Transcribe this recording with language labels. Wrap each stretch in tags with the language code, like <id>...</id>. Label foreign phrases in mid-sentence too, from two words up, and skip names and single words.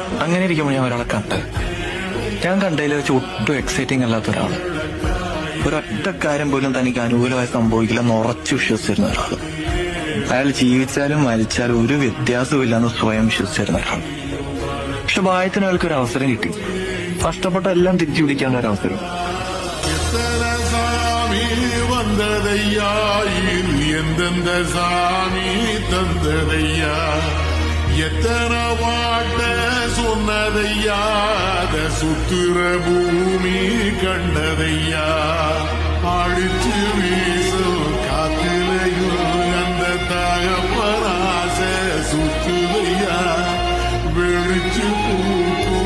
<ml>അങ്ങനെ ഇരിക്കുമ്പോൾ ഞാൻ ഒരാളെ കണ്ടത്. ഞാൻ കണ്ടതിൽ വെച്ച് ഒട്ടും എക്സൈറ്റിംഗ് അല്ലാത്ത ഒരാള്. ഒരൊറ്റ കാര്യം പോലും തനിക്ക് അനുകൂലമായി സംഭവിക്കില്ലെന്ന് ഉറച്ചു വിശ്വസിച്ചിരുന്ന ഒരാള്. അയാൾ ജീവിച്ചാലും മരിച്ചാലും ഒരു വ്യത്യാസവും ഇല്ലെന്ന് സ്വയം വിശ്വസിച്ചിരുന്ന ഒരാൾ. പക്ഷെ ഭാഗ്യത്തിന് അയാൾക്ക് ഒരു അവസരം കിട്ടി. കഷ്ടപ്പെട്ട എല്ലാം തിരിച്ചു പിടിക്കാനുള്ള ഒരു അവസരം.</ml> <ta>வந்ததையா எந்தெந்த சாமி தந்ததையா எத்தனை வாட்ட சொன்னதையா சுத்துற பூமி கண்டதையா அடிச்சு வீசும் காத்திலையும் அந்த தகப்பனாச சுத்துதையா வெளிச்சு பூ</ta>